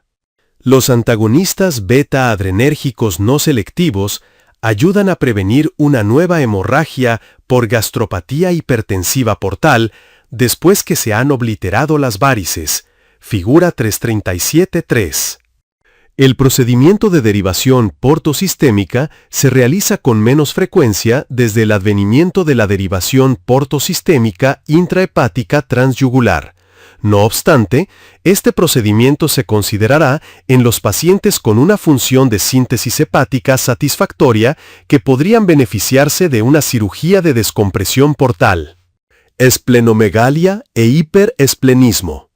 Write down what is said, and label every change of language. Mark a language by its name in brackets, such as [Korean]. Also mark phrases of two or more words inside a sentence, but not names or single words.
[Spanish] Los antagonistas beta-adrenérgicos no selectivos ayudan a prevenir una nueva hemorragia por gastropatía hipertensiva portal después que se han obliterado las várices. Figura 337.3. El procedimiento de derivación portosistémica se realiza con menos frecuencia desde el advenimiento de la derivación portosistémica intrahepática transyugular. No obstante, este procedimiento se considerará en los pacientes con una función de síntesis hepática satisfactoria que podrían beneficiarse de una cirugía de descompresión portal. Esplenomegalia e hiperesplenismo.